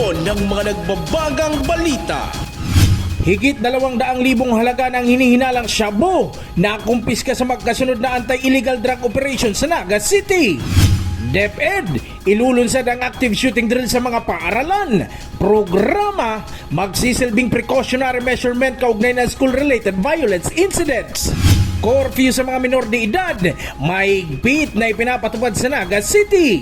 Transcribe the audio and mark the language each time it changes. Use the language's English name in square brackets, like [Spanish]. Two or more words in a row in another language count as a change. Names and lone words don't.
[Filipino] ng mga nagbabagang balita. Higit 200,000 halaga ng hinihinalang shabu na kumpiska sa magkasunod na [English] anti-illegal drug operation [Filipino] sa Naga City. DepEd, ilulunsad ang [English] active shooting drill [Filipino] sa mga paaralan. Programa, magsisilbing [English] precautionary measurement [Filipino] kaugnay ng [English] school-related violence incidents. [Filipino] Curfew sa mga minor de edad, mahigpit na ipinapatupad sa Naga City.